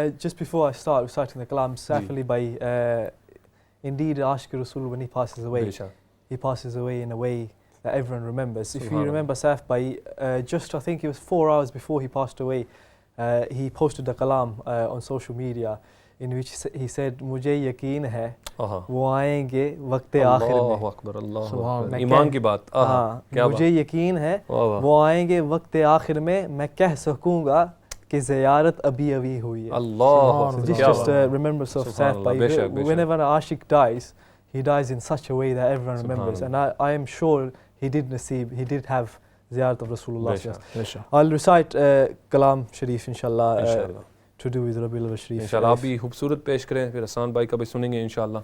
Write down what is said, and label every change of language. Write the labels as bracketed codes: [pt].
[en] Just before I start reciting the kalam, Saif Ali Bhai, indeed Ashq Rasul, when he passes away, he passes away in a way that everyone remembers. If you remember Saif Bhai, just I think it was 4 hours before he passed away, he posted a kalam on social media in which he said, [ur] مجھے یقین ہے وہ آئیں گے وقت آخر میں. اللہ اکبر اللہ ایمان کی بات. مجھے یقین ہے وہ آئیں گے وقت آخر میں میں کہہ سکوں گا کہ زیارت ابھی ابھی ہوئی ہے. اللہ. [en] This is just a remembrance of Saif Bhai. Whenever an Ashik dies, he dies in such a way that everyone remembers. And I am sure he did have ziyarat of Rasulullah. I'll recite Kalam Sharif inshallah. To do with Rabiul Awwal Sharif. [ur] انشاءاللہ آپ بھی خوبصورت پیش کریں پھر حسان بھائی کا بھی سنیں گے انشاءاللہ.